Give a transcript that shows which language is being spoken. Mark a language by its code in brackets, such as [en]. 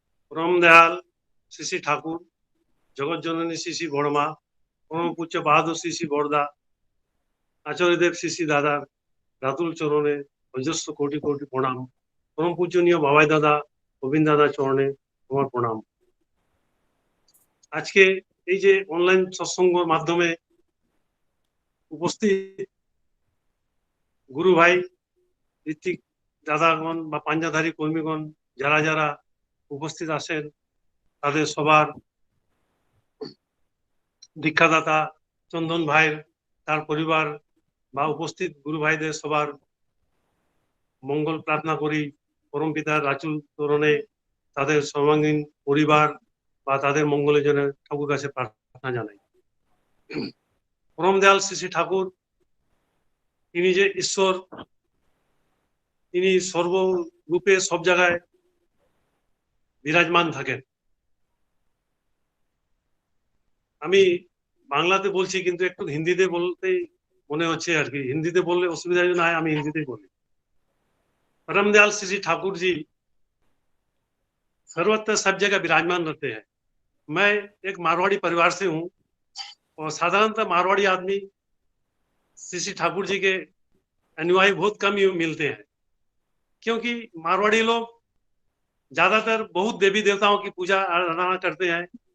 [hi] परम दयाल श्री श्री ठाकुर, जगत जननी श्री श्री बड़मा, परम पूज्य बहादुर श्री श्री बड़दा, आचार्य देव श्री श्री दादा रातुल चरणे [bn] অজস্র কোটি কোটি প্রণাম। পরম পূজনীয় বাবাই দাদা গোবিন্দ দাদা চরণে আমার প্রণাম। আজকে এই যে অনলাইন সৎসঙ্গের মাধ্যমে উপস্থিত গুরু ভাই, ঋত্বিক দাদাগণ বা পাঞ্জাধারী কর্মীগণ যারা যারা উপস্থিত আছেন, তাদের সবার দীক্ষাদাতা চন্দন ভাইয়ের, তার পরিবার বা উপস্থিত গুরু ভাইদের সবার মঙ্গল প্রার্থনা করি। পরম পিতার রাচুল চরণে তাদের সর্বাঙ্গীন পরিবার বা তাদের মঙ্গলের জন্য ঠাকুর কাছে প্রার্থনা জানাই। পরম দয়াল শ্রী শ্রী ঠাকুর, তিনি যে ঈশ্বর, তিনি সর্বরূপে সব জায়গায় বিরাজমান থাকেন। আমি বাংলাতে বলছি কিন্তু একটু হিন্দিতে বলতেই মনে হচ্ছে আর কি। হিন্দিতে বললে অসুবিধা না হয়, আমি হিন্দিতেই বলি। [hi] परम दयाल श्री श्री ठाकुर जी सर्वत्र सब जगह विराजमान रहते हैं। मैं एक मारवाड़ी परिवार से हूँ और साधारणतः मारवाड़ी आदमी श्री श्री ठाकुर जी के अनुयायी बहुत कम ही मिलते हैं, क्योंकि मारवाड़ी लोग ज्यादातर बहुत देवी देवताओं की पूजा आराधना करते हैं।